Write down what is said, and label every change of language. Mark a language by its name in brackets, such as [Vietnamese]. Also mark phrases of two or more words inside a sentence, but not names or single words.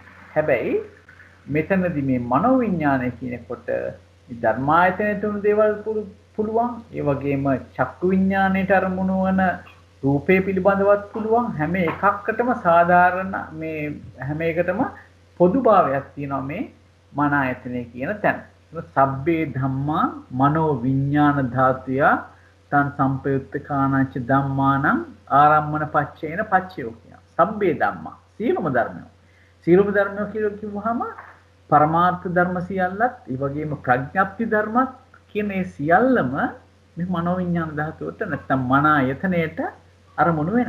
[Sinhala] හැබැයි මෙතනදී මේ මනෝ විඥානය කියනකොට ධර්මායතනයට උණු දේවල් පුළුවන්. ඒ වගේම චක්කු විඥාණයට අරමුණු වන රූපේ පිළිබඳවත් පුළුවන්. හැම එකකටම සාධාරණ මේ හැම එකටම පොදුභාවයක් තියෙනවා මේ මන ආයතනය කියන තැන. [Pali] සබ්බේ ධම්මා මනෝ විඥාන ධාතුය තන් සම්පයුත්තකානංච ධම්මානං ආරම්මන පච්චේන පච්චයෝ කියන. සබ්බේ ධම්මා [Sinhala] සියලුම ධර්මයෝ. සියලුම ධර්මයෝ කියලා කිව්වහම පරමාර්ථ ධර්ම සියල්ලත් ඒ වගේම ප්‍රඥප්ති ධර්මත් කියන මේ සියල්ලම මේ මනෝ විඥාන ධාතුවට නැත්නම් මන ආයතනයට අරමුණු වෙනවා.